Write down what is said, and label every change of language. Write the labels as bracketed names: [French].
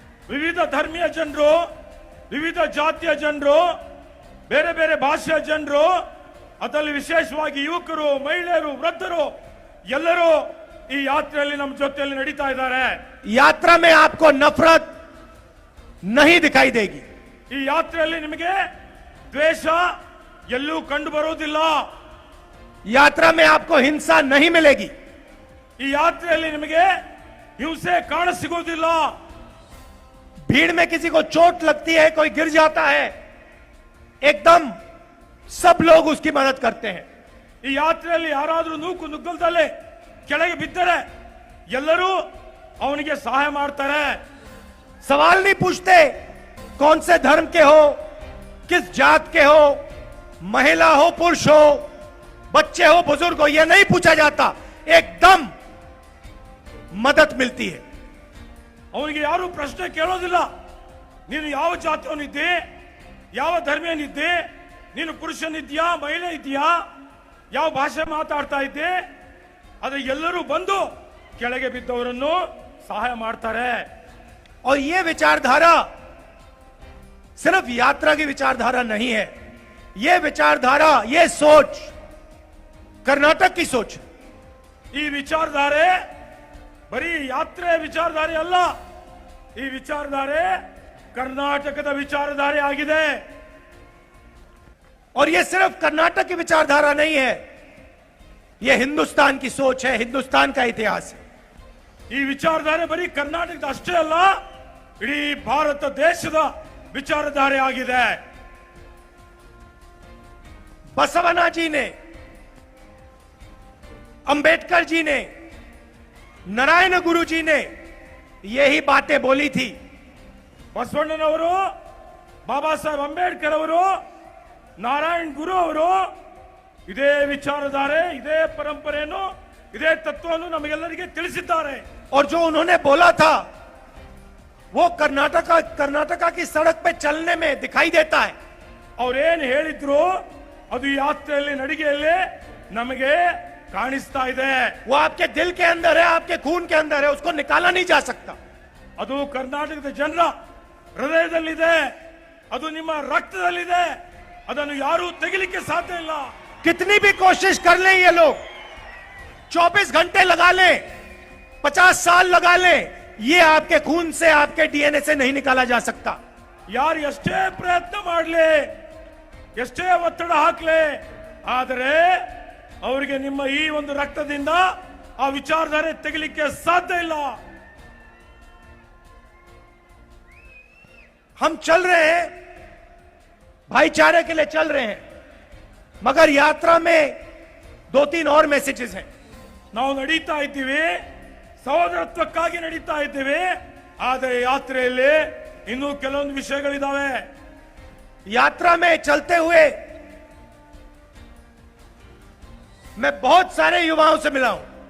[Kannada] ವಿವಿಧ ಧರ್ಮೀಯ ಜನರು, ವಿವಿಧ ಜಾತಿಯ ಜನರು, ಬೇರೆ ಬೇರೆ ಭಾಷೆಯ ಜನರು, ಅದರಲ್ಲಿ ವಿಶೇಷವಾಗಿ ಯುವಕರು, ಮಹಿಳೆಯರು, ವೃದ್ಧರು ಎಲ್ಲರೂ ಈ ಯಾತ್ರೆಯಲ್ಲಿ ನಮ್ಮ ಜೊತೆಯಲ್ಲಿ ನಡೀತಾ ಇದ್ದಾರೆ. [Hindi] यात्रा में आपको नफरत नहीं दिखाई देगी. [Kannada] ಈ ಯಾತ್ರೆಯಲ್ಲಿ ನಿಮಗೆ ದ್ವೇಷ ಎಲ್ಲೂ ಕಂಡು ಬರುವುದಿಲ್ಲ. [Hindi] यात्रा में आपको हिंसा नहीं मिलेगी. [Kannada] ಈ ಯಾತ್ರೆಯಲ್ಲಿ ನಿಮಗೆ ಹಿಂಸೆ ಕಾಣಸಿಗುವುದಿಲ್ಲ. [Hindi] भीड़ में किसी को चोट लगती है, कोई गिर जाता है, एकदम सब लोग उसकी मदद करते हैं. [Kannada] ಈ ಯಾತ್ರೆಯಲ್ಲಿ ಯಾರಾದರೂ ನೂಕು ನುಗ್ಗಲ್ದಲ್ಲೇ ಕೆಳಗೆ ಬಿದ್ದರೆ ಎಲ್ಲರೂ ಅವನಿಗೆ ಸಹಾಯ ಮಾಡ್ತಾರೆ. [Hindi] सवाल नहीं पूछते कौन से धर्म के हो, किस जात के हो, महिला हो, पुरुष हो, बच्चे हो, बुजुर्ग हो, यह नहीं पूछा जाता. एकदम मदद मिलती है. [Kannada] ಅವನಿಗೆ ಯಾರು ಪ್ರಶ್ನೆ ಕೇಳೋದಿಲ್ಲ. ನೀನು ಯಾವ ಜಾತಿಯವನಿದ್ದೆ, ಯಾವ ಧರ್ಮೀಯನಿದ್ದೆ, ನೀನು ಪುರುಷನಿದ್ಯಾ, ಮಹಿಳೆ ಇದೆಯಾ, ಯಾವ ಭಾಷೆ ಮಾತಾಡ್ತಾ ಇದ್ದೆ, ಆದ್ರೆ ಎಲ್ಲರೂ ಬಂದು ಕೆಳಗೆ ಬಿದ್ದವರನ್ನು ಸಹಾಯ ಮಾಡ್ತಾರೆ. [Hindi] और यह विचारधारा सिर्फ यात्रा की विचारधारा नहीं है. यह विचारधारा, यह सोच कर्नाटक की सोच है. [Kannada] ಈ ವಿಚಾರಧಾರೆ ಬರೀ ಯಾತ್ರೆ ವಿಚಾರಧಾರೆ ಅಲ್ಲ, ಈ ವಿಚಾರಧಾರೆ ಕರ್ನಾಟಕದ ವಿಚಾರಧಾರೆ ಆಗಿದೆ. [Hindi] और यह सिर्फ कर्नाटक की विचारधारा नहीं है, यह हिंदुस्तान की सोच है, हिंदुस्तान का इतिहास है. [Kannada] ಈ ವಿಚಾರಧಾರೆ ಬರೀ ಕರ್ನಾಟಕದ ಅಷ್ಟೇ ಅಲ್ಲ, ಇಡೀ ಭಾರತ ದೇಶದ ವಿಚಾರಧಾರೆ ಆಗಿದೆ. [Hindi] बसवना जी ने, अंबेडकर जी ने, नारायण गुरु जी ने यही बातें बोली थी. [Kannada] ಬಸವಣ್ಣನವರು, ಬಾಬಾ ಸಾಹೇಬ್ ಅಂಬೇಡ್ಕರ್ ಅವರು, ನಾರಾಯಣ್ ಗುರು ಅವರು ಇದೇ ವಿಚಾರಧಾರೆ, ಇದೇ ಪರಂಪರೆಯನ್ನು, ಇದೇ ತತ್ವವನ್ನು ನಮಗೆಲ್ಲರಿಗೆ ತಿಳಿಸಿದ್ದಾರೆ. [Hindi] और जो उन्होंने बोला था वो कर्नाटका की सड़क पे चलने में दिखाई देता है. [Kannada] ಅವ್ರೇನ್ ಹೇಳಿದ್ರು ಅದು ಯಾತ್ರೆಯಲ್ಲಿ, ನಡಿಗೆಯಲ್ಲಿ ನಮಗೆ ಕಾಣಿಸ್ತಾ ಇದೆ. [Hindi] वो आपके दिल के अंदर है, आपके खून के अंदर है, उसको निकाला नहीं जा सकता. [Kannada] ಅದು ಕರ್ನಾಟಕದ ಜನರ ಹೃದಯದಲ್ಲಿದೆ, ಅದು ನಿಮ್ಮ ರಕ್ತದಲ್ಲಿದೆ, ಅದನ್ನು ಯಾರೂ ತೆಗಿಲಿಕ್ಕೆ ಸಾಧ್ಯ ಇಲ್ಲ. [Hindi] कितनी भी कोशिश कर लें ये लोग, 24 घंटे लगा लें, 50 साल लगा लें, ये आपके खून से, आपके डीएनए से नहीं निकाला जा सकता. [Kannada] ಯಾರು ಎಷ್ಟೇ ಪ್ರಯತ್ನ ಮಾಡಲಿ, ಎಷ್ಟೇ ಒತ್ತಡ ಹಾಕ್ಲಿ, ಆದರೆ ಅವರಿಗೆ ನಿಮ್ಮ ಈ ಒಂದು ರಕ್ತದಿಂದ ಆ ವಿಚಾರಧಾರೆ ತೆಗಿಲಿಕ್ಕೆ ಸಾಧ್ಯ ಇಲ್ಲ. [Hindi] हम चल रहे हैं, भाईचारे के लिए चल रहे हैं, मगर यात्रा में 2-3 और मैसेजेस हैं. [Kannada] ನಾವು ನಡೀತಾ ಇದ್ದೀವಿ, ಸಹೋದರತ್ವಕ್ಕಾಗಿ ನಡೀತಾ ಇದ್ದೀವಿ, ಆದರೆ ಯಾತ್ರೆಯಲ್ಲಿ ಇನ್ನೂ ಕೆಲವೊಂದು ವಿಷಯಗಳಿದಾವೆ. [Hindi] यात्रा में चलते हुए मैं बहुत सारे युवाओं से मिला हूं.